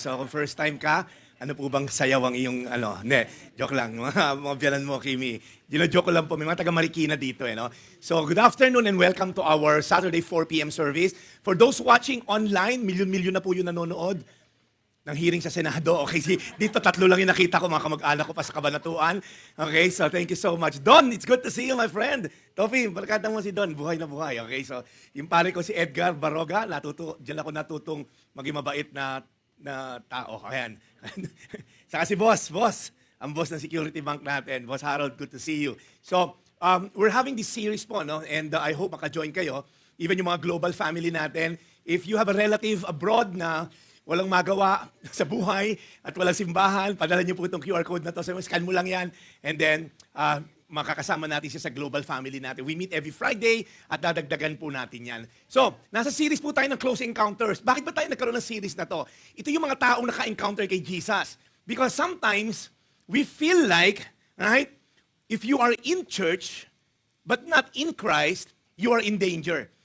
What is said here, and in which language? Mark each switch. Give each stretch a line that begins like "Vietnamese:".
Filipino: So kung first time ka, ano po bang sayaw ang iyong, joke lang, mga biyanan mo, Kimi. Joke lang po, may mga taga Marikina dito, no?
English: So good afternoon and welcome to our Saturday 4 p.m. service. For those watching online,
Filipino: milyon-milyon na po yung nanonood ng hearing sa Senado. Okay, dito tatlo lang yung nakita ko, mga kamag-anak ko pa sa Kabanatuan.
English: Okay, so thank you so much. Don, it's good to see you, my friend.
Filipino: Tofi, barkada mo si Don, buhay na buhay. Okay, so yung pare ko si Edgar Baroga, diyan ako natutong maging mabait na tao. Ayan. Saka si Boss, ang boss ng security bank natin.
English: Boss Harold, good to see you. So, we're having this series po, no? And I hope
Filipino: maka-join kayo.
English: Even yung mga global family natin. If you have a relative abroad
Filipino: na walang magawa sa buhay at walang simbahan, padala niyo po itong QR code na to. So, scan mo lang yan. And then, makakasama natin siya sa global family natin.
English: We meet every Friday
Filipino: at dadagdagan po natin yan. So, nasa series po tayo ng Close Encounters. Bakit ba tayo nagkaroon ng series na to? Ito yung mga taong naka-encounter kay Jesus.
English: Because sometimes, we feel like, right, if you are in church, but not in Christ, you are in danger.